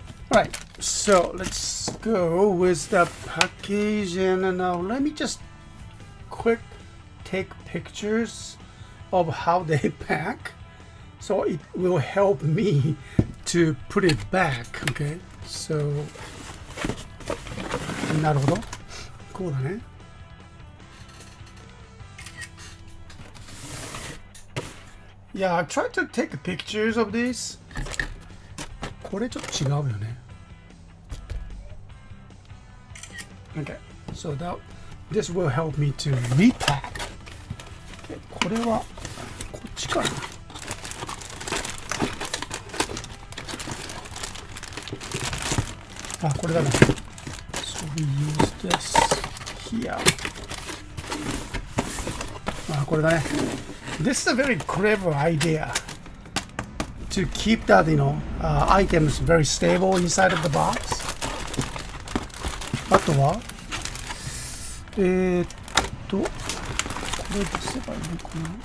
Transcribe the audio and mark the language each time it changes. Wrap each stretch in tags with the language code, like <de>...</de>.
<en>Right, so let's go with the package, and now let me just take pictures of how they pack, so it will help me to put it back. Okay, so</en> <ja>なるほど、こうだね。</ja> <en>Yeah, I tried to take pictures of this.</en> <ja>これちょっと違うよね。</ja> <en>Okay, so this will help me to repack.</en> <ja>Okay, これはこっちかな。あ、これだね。</ja> <en>So we use this here.</en> <ja>あ、これだね。</ja> <en>This is a very clever idea to keep that, items very stable inside of the box.</en> <ja>あとは、これ出せばいいのかな。</ja>